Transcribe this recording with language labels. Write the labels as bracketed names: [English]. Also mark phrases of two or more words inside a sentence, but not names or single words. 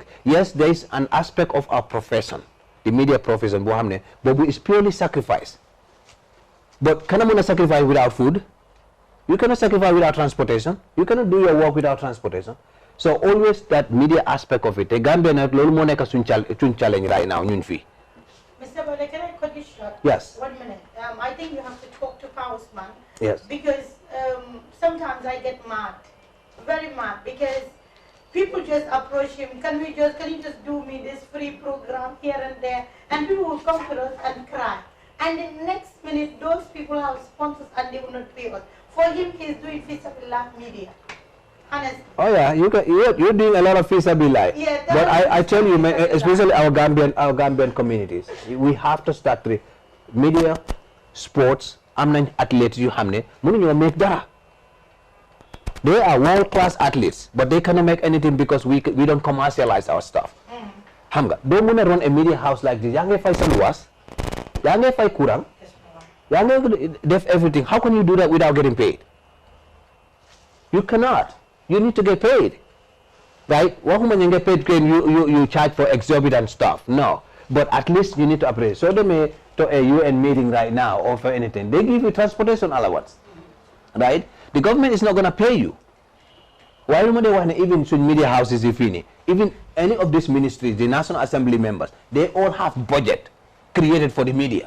[English] Yes, there is an aspect of our profession, the media profession, but it's purely sacrifice. But can I sacrifice without food? You cannot sacrifice without transportation. You cannot do your work without transportation. So always that media aspect of it. The Gambia [Wolof] na lolu mo nek sun [English] challenge right now [Wolof] ñun fi. [English] Mr. Bode, can I cut you short? Yes. 1 minute. I think you have to talk to Pausman. Yes. Because sometimes I get mad, very mad, because people just approach him. Can you just do me this free program here and there? And people will come to us and cry. And the next minute, those people have sponsors and they will not pay us. For him, he's doing Fisabilillah media. Honestly. Oh yeah, you're doing a lot of fisabilillah. Yeah, but I tell you, especially our Gambian communities, we have to start with media, sports, athletes you [Wolof] hamne, mënuñu make dara. [English] They are world-class athletes, but they cannot make anything because we don't commercialize our stuff. [Wolof] Xam nga, doo mën a [English] run a media house like this. [Wolof] Yaa ngi fay sa luwas, yaa ngi fay courant, yaa ngi def everything. [English] How can you do that without getting paid? You cannot. You need to get paid, right? [Wolof] Waxuma ñu [English] get paid when you charge for exorbitant stuff. No, but at least you need to appraise. So they may to a UN meeting right now or for anything. They give you transportation allowance, right? The government is not going to pay you. Why do they want even media houses if any? Even any of these ministries, the National Assembly members, they all have budget created for the media.